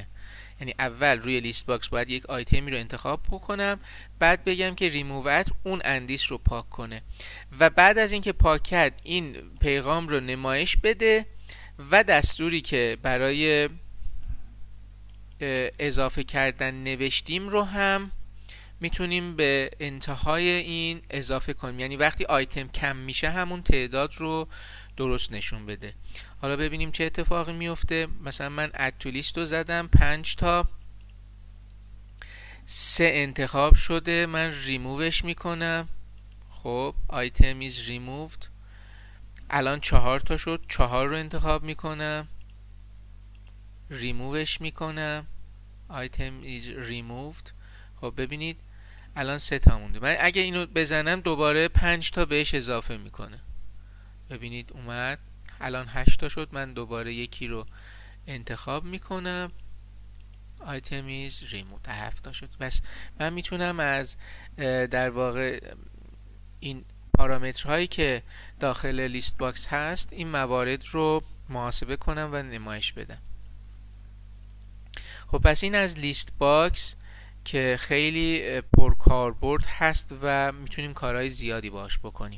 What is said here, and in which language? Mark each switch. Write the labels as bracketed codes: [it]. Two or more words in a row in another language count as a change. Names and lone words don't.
[fa] یعنی اول روی [en] list box [fa] باید یک آیتمی رو انتخاب بکنم، بعد بگم که ریمووت اون اندیس رو پاک کنه و بعد از اینکه پاک کرد این پیغام رو نمایش بده و دستوری که برای اضافه کردن نوشتیم رو هم میتونیم به انتهای این اضافه کنیم، یعنی وقتی آیتم کم میشه همون تعداد رو درست نشون بده. حالا ببینیم چه اتفاقی میفته. مثلا من [en] add to list [fa] رو زدم 5 تا، 3 انتخاب شده، من ریمووش میکنم. [en] خب آیتم is removed، [fa] الان 4 تا شد، 4 رو انتخاب میکنم، ریمووش میکنم، [en] item is removed. [fa] خب ببینید الان 3 تا مونده. من اگه اینو بزنم دوباره 5 تا بهش اضافه میکنه. ببینید اومد الان 8 تا شد، من دوباره یکی رو انتخاب میکنم، [en] item is removed [fa] 7 تا شد. بس من میتونم از در واقع این پارامترهایی که داخل [en] list box [fa] هست این موارد رو محاسبه کنم و نمایش بدم. خب پس این از [en] list box [fa] که خیلی پرکاربرد هست و میتونیم کارهای زیادی باش بکنیم.